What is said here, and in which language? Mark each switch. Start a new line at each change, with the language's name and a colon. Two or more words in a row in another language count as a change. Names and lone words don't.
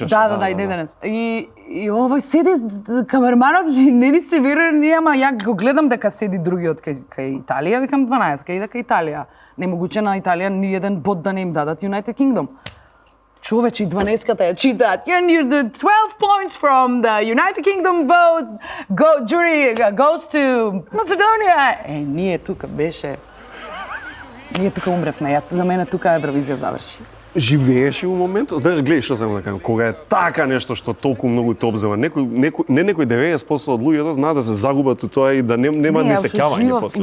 Macedonian: слушаше, да, и денес. И овој седи камерманот и не ни се верува ние, ама ја го гледам дека седи другиот кај Италија, викам 12, кај иде кај Италија. Немогуче на Италија ни еден бот да не им дадат United Kingdom. Човече, и 12-ката ја читаат.
English: And you're the 12 points from the United Kingdom vote. Jury goes to Macedonia.
Macedonian: Ние тука беше... Ние тука умревме. За мене тука Евровизија заврши. Живееш у моментот, знаеш, гледај што сакам да кажам, кога е така нешто што толку многу те обзема, некој 90% од луѓето знаат да се загубат у тоа и да нема ни сеќавање после.